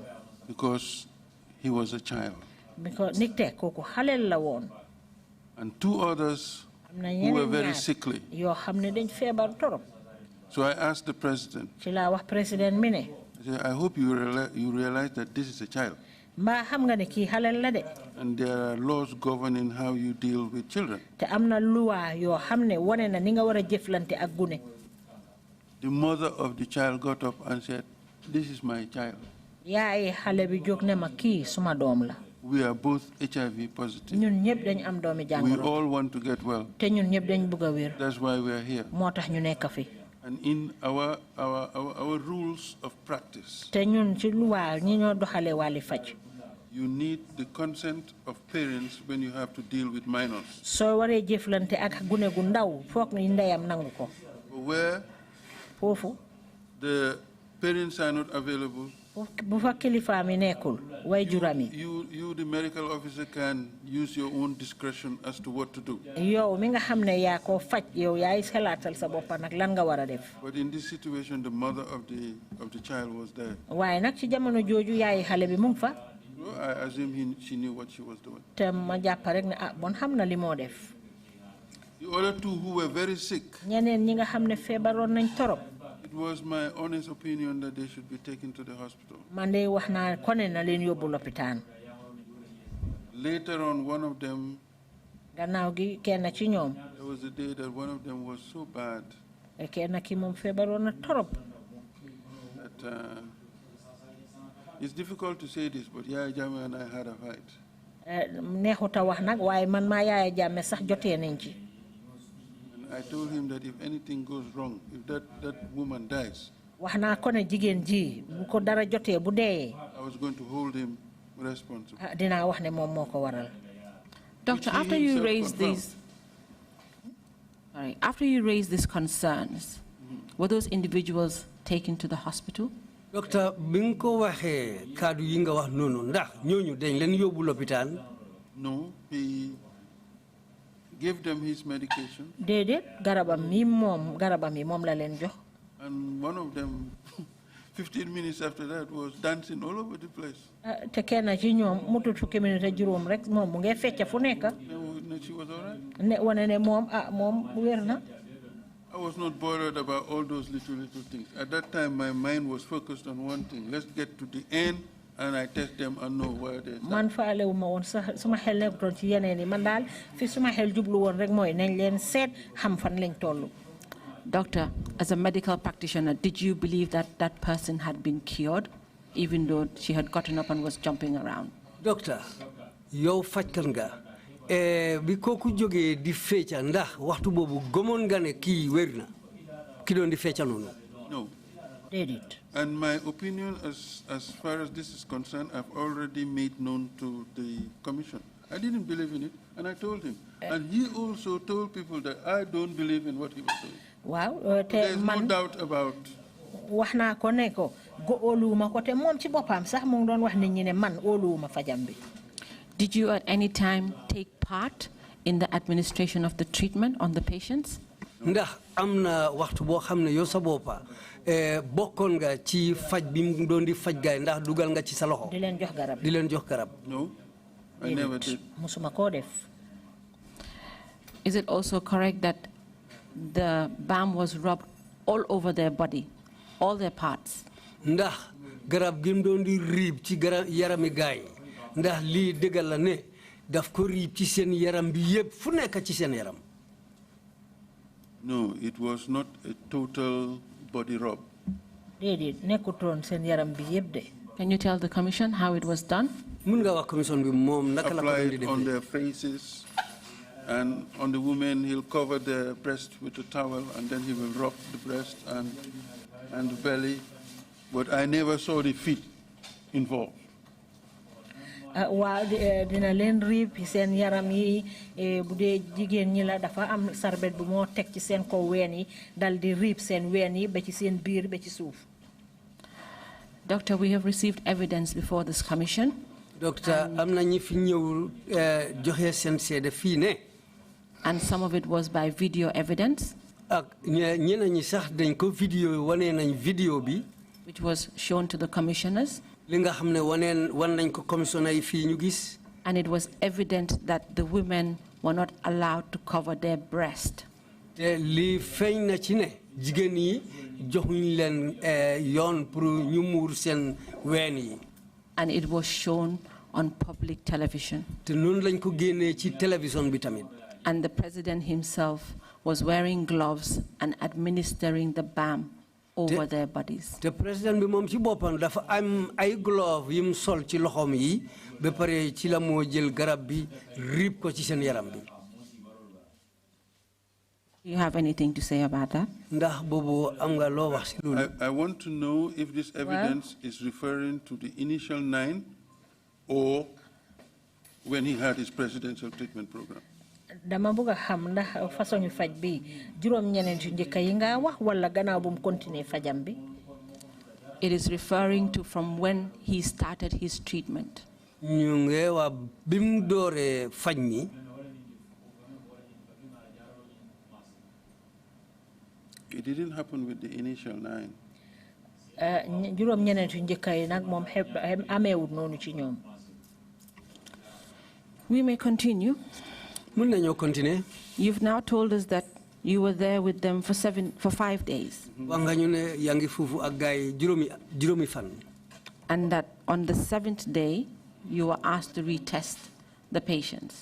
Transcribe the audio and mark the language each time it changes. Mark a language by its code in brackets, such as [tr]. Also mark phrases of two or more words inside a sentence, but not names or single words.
[en] because he was a child. [wo] because nit te kooku xaleel la woon. [en] And 2 others [wo] am na [en] who were [wo] ñeneen [en] very [wo] ñaar [en] sickly. [wo] yoo xam ne dañ feebar torop. [en] So I asked the president, [wo] ci laa wax président mi ne. [en] I said, I hope you realize that this is a child. [wo] mbaa xam nga ne kii xaleel la de. [en] And there are laws governing how you deal with children. [wo] te am na luwaa yoo xam ne wane na ni nga war a jëflante ak gune. [en] The mother of the child got up and said, this is my child. [wo] yaay xale bi jóg ne ma kii suma doom la. [en] we are both HIV positive. [wo] ñun ñëpp dañ am doomi [en] We [wo] jàngoro. [en] all want to get well. [wo] te ñun ñëpp dañ bëgg a wér. [en] That's why we are here. [wo] moo tax ñu nekk fi. [en] And in our rules of practice, [wo] te ñun ci luwaa ñi ñoo doxalee wàlli faj. [en] you need the consent of parents when you have to deal with minors. [wo] soo waree jëflante ak gune gu ndaw foog ni ndeyam nangu ko. [en] Where [wo] foofu. [en] the parents are not available, [wo] bu fa kilifaam yi nekkul way juram yi. [en] you the medical officer can use your own discretion as to what to do. [wo] yow mi nga xam ne yaa ko faj yow yaay xalaatal sa bopp nag lan nga war a def. [en] But in this situation, the mother of the child was there. [wo] waaye nag ci jamono jooju yaay xale bi mu ngi fa. [en] So I assume she knew what she was doing. [wo] te ma jàpp rek ne bon xam na li moo def. [en] The other two who were very sick, [wo] ñeneen ñi nga xam ne feebaroon nañ torop. [en] it was my honest opinion that they should be taken to the hospital. [wo] man de wax naa kone na leen yóbbu lopitaan. [en] Later on, one of them, [wo] gannaaw gi kenn ci ñoom. [en] there was a day that one of them was so bad [wo] kenn ki moom feebaroon na torop. [en] that it's difficult to say this, but Yaya Jammeh and I had a fight. [wo] neexut a wax nag waaye man maa Yaya Jammeh sax jotee nañ ci. [en] I told him that if anything goes wrong, if that woman dies, [wo] wax naa ko ne jigéen ji bu ko dara jotee bu deeyee. [en] I was going to hold him responsible. [wo] dinaa wax ne moom moo ko waral. [en] Doctor, after you raise these concerns, were those individuals taken to the hospital? Doctor, [wo] bi nga ko waxee kaddu yi nga wax noonu ndax ñooñu dañ leen yóbbu lopitaan. [en] No, he gave them his medication. [wo] déedéet garabam yi moom la leen jox. [en] And one of them, 15 minutes after that, was dancing all over the place. [wo] te kenn ci ñoom mutut fukki minute ak juróom rek moom mu ngi fecc fu nekk. [en] She was all right. [wo] ne wane ne moom moom wér na. [en] I was not bothered about all those little things. At that time, my mind was focused on one thing. Let's get to the end, and I test them and know where they are. [wo] man faalewu ma woon sax suma xel nekkutoon ci yeneen yi man daal fi suma xel jublu woon rek mooy nañ leen seet xam fan lañ toll. [en] Doctor, as a medical practitioner, did you believe that that person had been cured, even though she had gotten up and was jumping around? Doctor, [wo] yow fajkat nga. bi kooku jógee di fecca ndax waxtu boobu gëmoon nga ne kii wér na ki doon di fecca noonu. [en] No. [wo] déedéet. [en] And my opinion as far as this is concerned, I've already made known to the commission. I didn't believe in it, and I told him. And he also told people that I don't believe in what he was saying. [wo] waaw te [en] There's no doubt about. [wo] wax naa ko ne ko óoluwuma ko te moom ci boppam sax mu ngi doon wax nit ñi ne man óoluwuma fajam bi. [en] Did you at any time take part in the administration of the treatment on the patients? [wo] ndax am na waxtu boo xam ne yow sa boppa bokkoon nga ci faj bi mu doon di faj gaay ndax dugal nga ci sa loxo. di leen jox garab. di leen jox garab. [en] No, I never did. [wo] musuma koo def. [en] Is it also correct that the balm was rubbed all over their body, all their parts? [wo] ndax garab gi mu doon di riib ci garab yarami gaay ndax lii dëggal la ne daf ko riib ci seen yaram bi yëpp fu nekk ci seen yaram. [en] No, it was not a total body rub. [wo] déedéet nekkutoon seen yaram bi yëpp de. [en] Can you tell the commission how it was done? [wo] mun nga wax commission bi moom naka la ko doon di [en] Applied on their faces, and on the women he'll cover the breast with a towel, and then he will rub the breast and the belly. But I never saw the feet involved. [wo] waaw dina leen riib seen yaram yi bu dee jigéen ñi la dafa am sarbet bu moo teg ci seen kaw ween yi dal di riib seen ween yi ba ci seen biir ba ci suuf. [en] Doctor, we have received evidence before this commission. Doctor, [wo] am na ñi fi ñëw joxe seen seede fii ne. [en] And some of it was by video evidence. [wo] ak ñeneen ñi sax dañ ko vidéo wane nañ vidéo bi. [en] Which was shown to the commissioners. [wo] li nga xam ne wan nañ ko commissioner yi fii ñu gis. [en] And it was evident that the women were not allowed to cover their breast. [wo] te li feeñ na ci ne jigéen yi joxuñ leen yoon pour ñu muur seen ween yi. [en] And it was shown on public television. [wo] te noonu lañ ko génnee ci télévision bi tamit. [en] And the president himself was wearing gloves and administering the balm over their bodies. The president [wo] bi mom ci bopam dafa am ay glove yim sol ci loxom yi be pare ci la mo jël garab bi rip ko ci sen yaram bi. [en] Do you have anything to say about that? [wo] Ndax bobu am nga lo wax ci lolu? [en] I want to know if this evidence is referring to the initial 9 or when he had his presidential treatment program. [wo] Dama bëgg xam ndax façon yu faj bi juroom ñeneen yu ñëk yi nga wax wala gannaaw bu mu continuer fajam bi. [en] It is referring to from when he started his treatment. [wo] Ñu ngi wa bim doore faj mi. [en] It didn't happen with the initial 9. [wo] Juroom ñeneen yu ñëk yi nak mom ameewut nonu ci ñoom. [en] We may continue. You've now told us that you were there with them for 5 days. And that on the 7th day, you were asked to retest the patients.